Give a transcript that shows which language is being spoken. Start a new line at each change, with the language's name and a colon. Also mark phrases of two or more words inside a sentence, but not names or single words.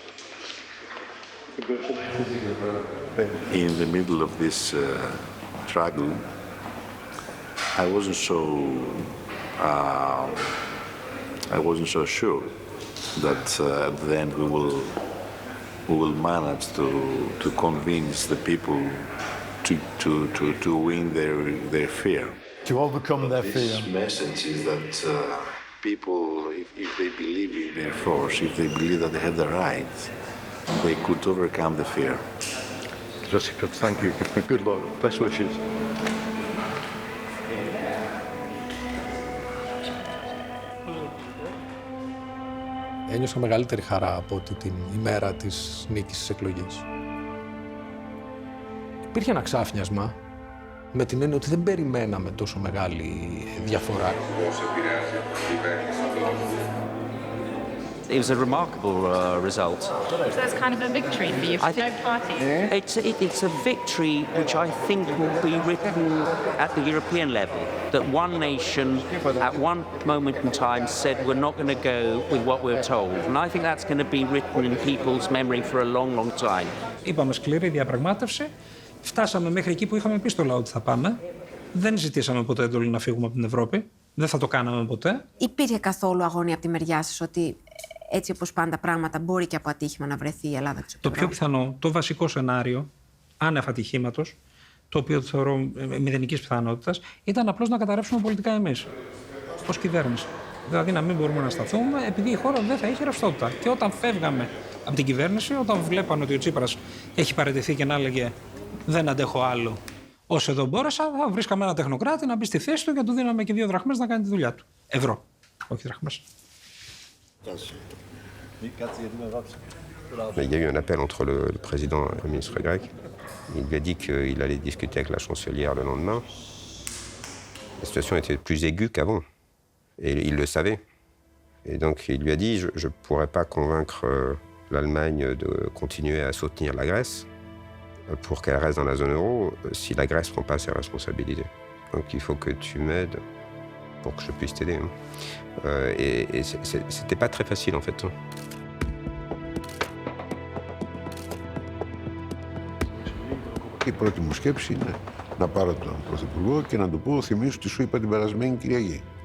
English: In the middle of this struggle, I wasn't so sure that at the end we will manage to convince the people to win their fear. To overcome their fear. This message is that people, if they believe in their force, if they believe that they have the right, they could overcome the fear. Jessica, thank you. Good luck. Best wishes.
Greek: Ένιωσα μεγαλύτερη χαρά από ότι την ημέρα της νίκης στις εκλογές. Υπήρχε ένα ξάφνιασμα, με την έννοια ότι δεν περιμέναμε τόσο μεγάλη διαφορά.
English: It was a remarkable result. So it's kind of a victory for you, for no party. It's a victory which I think will be written at the European level. That one nation, at one moment in time, said we're not going to go with what we're told. And I think that's going to be written in people's memory for a long, long time.
Greek: Είπαμε σκληρή διαπραγμάτευση. Φτάσαμε μέχρι εκεί που είχαμε πει στο λαό ότι θα πάμε. Δεν ζητήσαμε ποτέ εντολή να φύγουμε από την Ευρώπη. Δεν θα το κάναμε ποτέ. Υπήρχε καθόλου αγωνία από τη μεριά σας ότι έτσι όπως πάντα πράγματα μπορεί και από ατύχημα να βρεθεί η Ελλάδα της? Το πιο πιθανό, το βασικό σενάριο, άνευ ατυχήματος, το οποίο θεωρώ μηδενικής πιθανότητας, ήταν απλώς να καταρρεύσουμε πολιτικά εμείς, ως κυβέρνηση. Δηλαδή να μην μπορούμε να σταθούμε, επειδή η χώρα δεν θα είχε ρευστότητα. Και όταν φεύγαμε από την κυβέρνηση, όταν βλέπανε ότι ο Τσίπρας έχει παραιτηθεί και να έλεγε δεν αντέχω άλλο, όσο εδώ μπόρεσα, θα βρίσκαμε ένα τεχνοκράτη να μπει στη θέση του και του δίναμε και 2 δραχμές να κάνει τη δουλειά του. Ευρώ, όχι δραχμές.
French: Il y a eu un appel entre le président et le ministre grec. Il lui a dit qu'il allait discuter avec la chancelière le lendemain. La situation était plus aiguë qu'avant. Et il le savait. Et donc il lui a dit, je ne pourrais pas convaincre l'Allemagne de continuer à soutenir la Grèce pour qu'elle reste dans la zone euro si la Grèce ne prend pas ses responsabilités. Donc il faut que tu m'aides pour que je puisse t'aider. Et c'était pas très facile en fait.
Greek: Η πρώτη μου σκέψη είναι να πάρω τον Πρωθυπουργό και να του πω, θυμίσου τι σου είπα την περασμένη Κυριακή.